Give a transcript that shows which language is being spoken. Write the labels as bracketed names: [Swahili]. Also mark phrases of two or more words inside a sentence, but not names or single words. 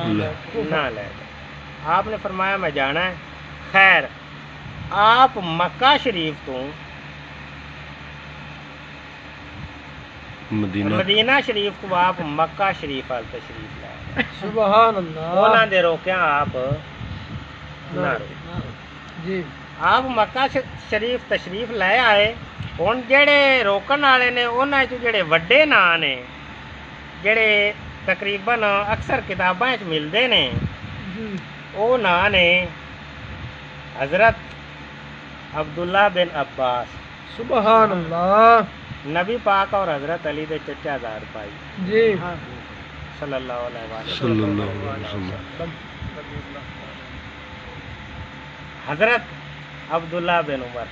[Urdu] نہ لے جائیں۔ آپ نے فرمایا میں جانا ہے، خیر آپ مکہ شریف تو مدینہ شریف کو آپ مکہ شریف وال تشریف لائے، [Arabic] سبحان اللہ [Punjabi] انہاں دے روکیاں آپ نہ روکے۔ جی [Urdu] آپ مکہ شریف تشریف لے آئے، [Punjabi] ہن جڑے روکن والے نے انہاں چ جڑے وڈے ناں نے جڑے تقریباً اکثر کتاباں وچ ملدے نے، جی او ناں نے حضرت عبداللہ بن عباس، [Arabic] سبحان اللہ [Punjabi] نبی پاک اور حضرت علی دے چچا زاد بھائی جی [Arabic] صلی اللہ علیہ وسلم، صلی اللہ علیہ وسلم، [Punjabi] حضرت عبداللہ بن عمر،